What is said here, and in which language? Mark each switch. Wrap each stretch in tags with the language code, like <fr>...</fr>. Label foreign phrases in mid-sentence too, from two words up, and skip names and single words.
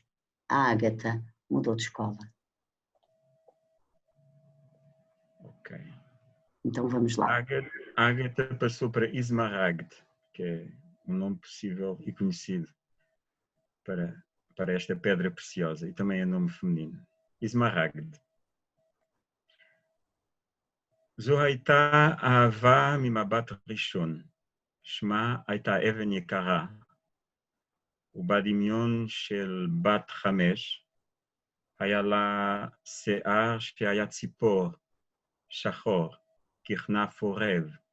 <pt>A Ágata mudou de escola. Ok. Então vamos lá. Ágata passou para Ismaragd, que é um nome possível e conhecido para esta pedra preciosa, e também é nome feminino. Ismaragd.</pt> <he>זו הייתה אהבה ממבט ראשון, שמה הייתה אבן יקרה, ובדמיון של בת 5 היה לה שיער שהיה ציפור, שחור, ככנף עורב.</he>